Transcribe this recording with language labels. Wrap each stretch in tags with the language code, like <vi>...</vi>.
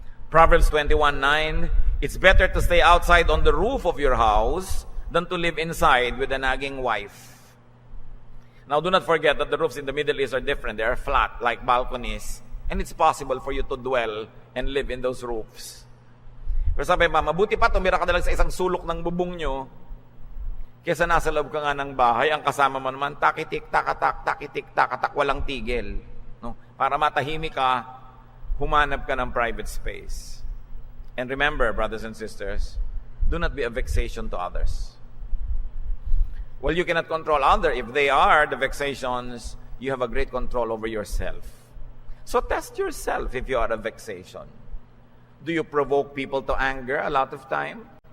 <en>Proverbs 21:9, it's better to stay outside on the roof of your house than to live inside with a nagging wife. Now, do not forget that the roofs in the Middle East are different. They are flat, like balconies. And it's possible for you to dwell and live in those roofs.</en> <tl>Pero sabi pa, mabuti pa tumira ka na lang sa isang sulok ng bubong nyo kesa nasa loob ka nga ng bahay, ang kasama mo naman, takitik, takatak, takitik, takatak, walang tigil. No? Para matahimik ka, humanap ka ng private space.</tl> <en>And remember, brothers and sisters, do not be a vexation to others. Well, you cannot control others. If they are the vexations, you have a great control over yourself. So test yourself if you are a vexation. Do you provoke people to anger a lot of time?</en>